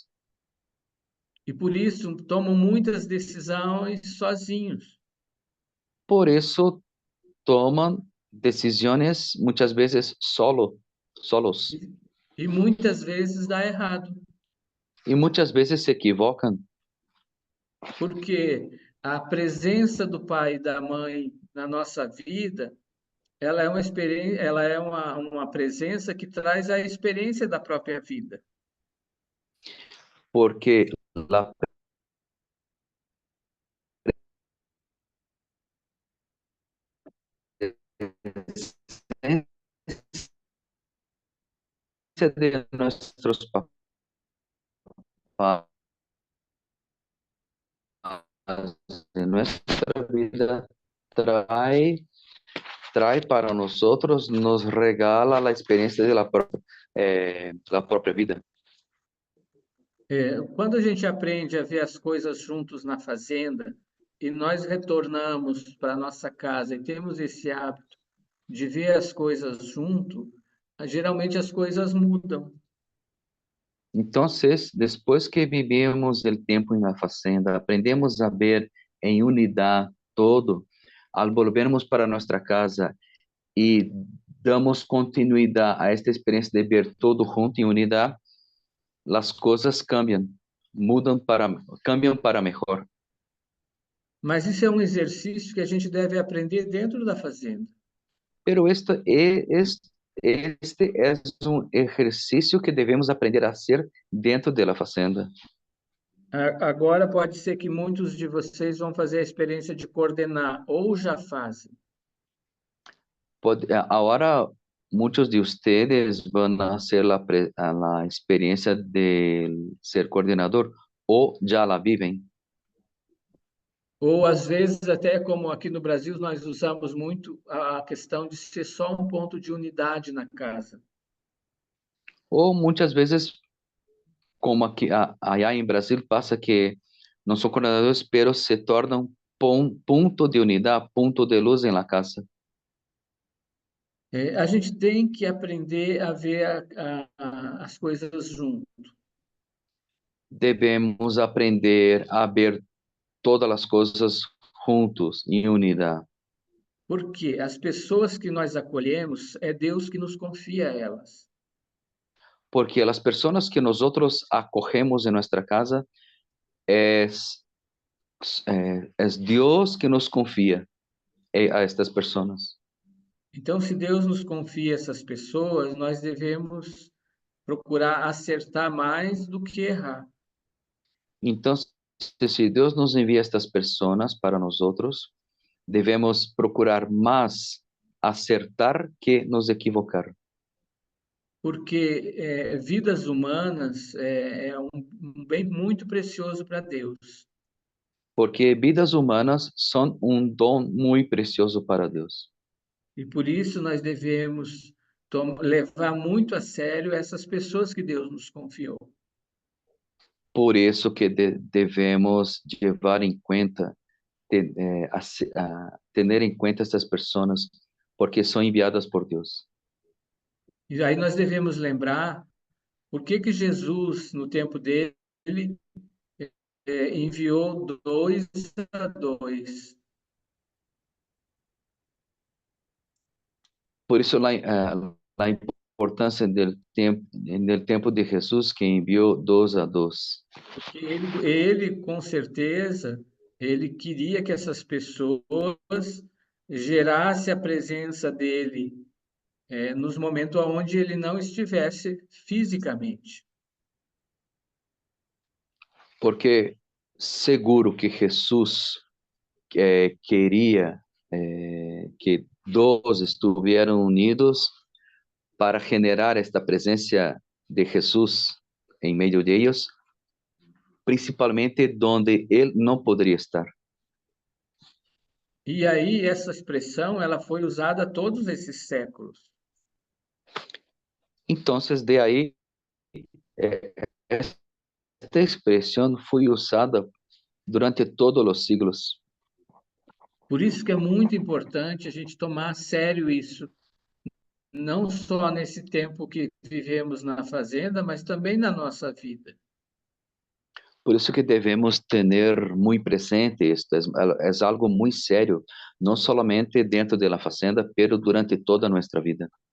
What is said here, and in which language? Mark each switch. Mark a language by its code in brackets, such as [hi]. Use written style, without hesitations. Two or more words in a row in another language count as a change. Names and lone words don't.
[pt] E por isso tomam muitas decisões sozinhos. [es] Por eso toman decisiones muchas veces solos. [pt] E muitas vezes dá errado. [es] Y muchas veces se equivocan. [pt] Porque a presença do pai e da mãe na nossa vida, ela é uma experiência, ela é uma presença que traz a experiência da própria vida. [es] Porque la presencia de nuestros papás de nuestra vida trae para nosotros, nos regala la experiencia de la propia vida. [pt] Quando a gente aprende a ver as coisas juntos na fazenda e nós retornamos para nossa casa e temos esse hábito de ver as coisas junto, geralmente as coisas mudam. [es] Entonces, después que vivimos el tiempo en la fazenda, aprendemos a ver en unidad todo. Al volvermos para nuestra casa y damos continuidad a esta experiencia de ver todo junto en unidad, las cosas cambian, cambian para mejor. [pt] Mas isso é um exercício que a gente deve aprender dentro da fazenda. [es] Pero este es un ejercicio que debemos aprender a hacer dentro de la fazenda. [pt] Agora pode ser que muitos de vocês vão fazer a experiência de coordenar ou já fazem. [es] Ahora muchos de ustedes van a hacer la experiencia de ser coordinador o ya la viven. [pt] Ou às vezes até como aqui no Brasil nós usamos muito a questão de ser só um ponto de unidade na casa. [es] O muchas veces, como aquí, allá en Brasil pasa que no son coordinadores, pero se tornan punto de unidad, punto de luz en la casa. [pt] A gente tem que aprender a ver as coisas junto. [es] Debemos aprender a ver todas las cosas juntos, en unidad. [pt] Porque as pessoas que nós acolhemos, é Deus que nos confia a elas. [es] Porque las personas que nosotros acogemos en nuestra casa es Dios que nos confía a estas personas. [pt] Então, se Deus nos confia essas pessoas, nós devemos procurar acertar mais do que errar. [es] Entonces, si Dios nos envía estas personas para nosotros, debemos procurar más acertar que nos equivocar. [pt] Porque vidas humanas é um bem muito precioso para Deus. [es] Porque vidas humanas son un don muy precioso para Dios. [pt] E por isso nós devemos levar muito a sério essas pessoas que Deus nos confiou. [es] Por eso que debemos llevar en cuenta, tener en cuenta estas personas, porque son enviadas por Dios. [pt] E aí nós devemos lembrar por que Jesus, no tempo dele, enviou 2 a 2. Por isso, [es] la importância en el tiempo de Jesús que envió 2 a 2. [pt] Porque ele, com certeza, ele queria que essas pessoas gerassem a presença dele nos momentos onde ele não estivesse fisicamente. [es] Porque seguro que Jesús quería que dos estuvieran unidos para generar esta presencia de Jesús en medio de ellos, principalmente donde él no podría estar. [pt] E aí essa expressão ela foi usada todos esses séculos. [es] Entonces, de ahí, esta expresión fue usada durante todos los siglos. [pt] Por isso que é muito importante a gente tomar a sério isso, não só nesse tempo que vivemos na fazenda, mas também na nossa vida. [es] Por eso que debemos tener muy presente esto, es algo muy serio, no solamente dentro de la fazenda, pero durante toda nuestra vida.